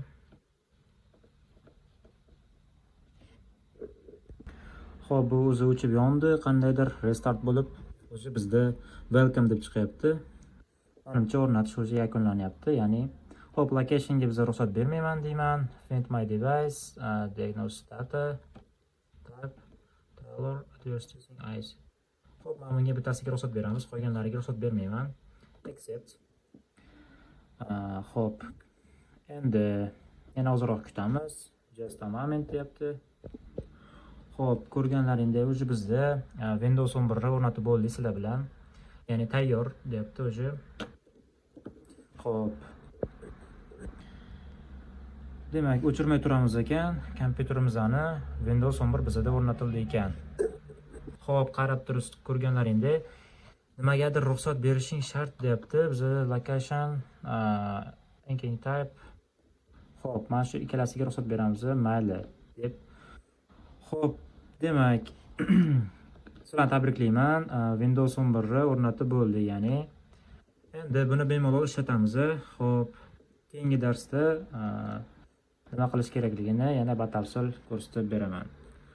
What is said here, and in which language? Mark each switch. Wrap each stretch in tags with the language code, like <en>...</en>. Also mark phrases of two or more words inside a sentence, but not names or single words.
<uz>Xo'p, bu o'zi o'chib yondi, qandaydir restart bo'lib, o'zi bizda welcome deb chiqyapti. Menimcha o'rnatish o'zi yakunlanyapti, ya'ni Xo'p, locationga bizga ruxsat bermayman deyman.</uz> <en>Find my device, diagnose data, type, trailer, address using eyes.</en> <uz>Xo'p, mana bunga bittasiga ruxsat beramiz, qolganlariga ruxsat bermayman. Accept. Xo'p. Endi yana ozroq kutamiz.</uz> <en>Just a moment deyapti.</en> <uz>Xo'p, ko'rganlaringdek o'zi bizda Windows 11 o'rnatib bo'ldi sizlar bilan. Ya'ni tayyor deyapti o'zi. Xo'p. Demak, o'chirmay turamiz ekan, kompyuterimizni Windows 11 bizda o'rnatildi ekan. Xo'p, qarab turib ko'rganlaringdek nimagadir ruxsat berishing shart deyapti. Bizda location,</uz> <en>banking type.</en> <uz>Xo'p, mana shu ikkalasiga ruxsat beramiz, mayli deb. Xo'p, demak, sizlarni tabriklayman. Windows 11 o'rnatib bo'ldi, ya'ni. Endi buni bemalol ishlatamiz. Xo'p, keyingi darsda nima qilish kerakligini yana batafsil ko'rsatib beraman.</uz>